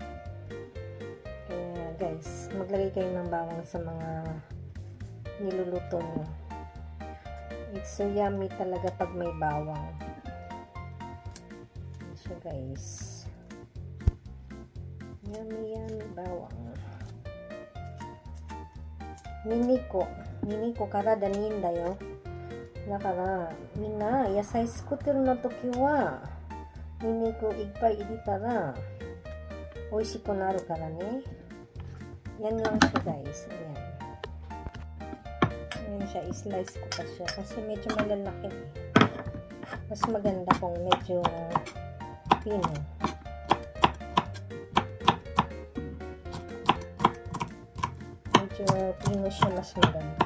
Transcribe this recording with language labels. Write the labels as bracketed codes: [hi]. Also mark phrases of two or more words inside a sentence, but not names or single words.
[tl] Kaya guys, maglagay kayo ng bawang sa mga niluluto nyo. [en] It's so yummy [tl] talaga pag may bawang. [en] So guys, yummy bawang. [ja] Miniko からだにいいんだよ。だからみんな野菜作ってるの時はニンニクいっぱい入れたら美味しくなるからね。 [tl] Yan lang siya guys. Ayan. Ayan siya. I-slice ko pa siya kasi medyo malalaki. Mas maganda kung medyo pino. Medyo pino siya, mas maganda.